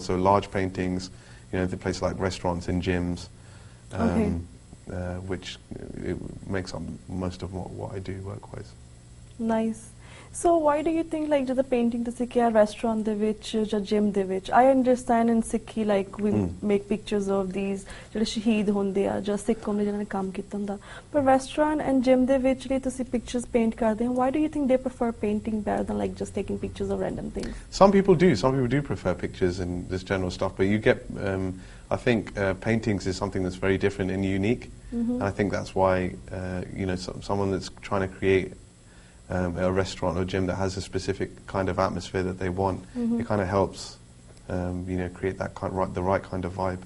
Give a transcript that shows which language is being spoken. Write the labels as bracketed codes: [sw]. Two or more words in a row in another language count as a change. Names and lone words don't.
[en] So large paintings, in places like restaurants and gyms, which it makes up most of what I do work-wise. Nice. So why do you think like the painting the Sikhi restaurant [pa] ਦੇ ਵਿੱਚ [en] or gym [pa] ਦੇ ਵਿੱਚ? [en] I understand in Sikhi like we make pictures of these [pa] ਜਿਹੜੇ ਸ਼ਹੀਦ ਹੁੰਦੇ ਆ ਜਾਂ ਸਿੱਖ ਕੌਮ ਨੇ ਜਿਹਨਾਂ ਨੇ ਕੰਮ ਕੀਤਾ ਹੁੰਦਾ, [en] but restaurant and gym [pa] ਦੇ ਵਿੱਚ ਜਿਹੜੀ ਤੁਸੀਂ [en] pictures paint [pa] ਕਰਦੇ ਹੋ, [en] why do you think they prefer painting better than like just taking pictures of random things? Some people do prefer pictures and this general stuff, but you get I think paintings is something that's very different and unique, and I think that's why someone that's trying to create a restaurant or gym that has a specific kind of atmosphere that they want, it kind of helps create that the right kind of vibe.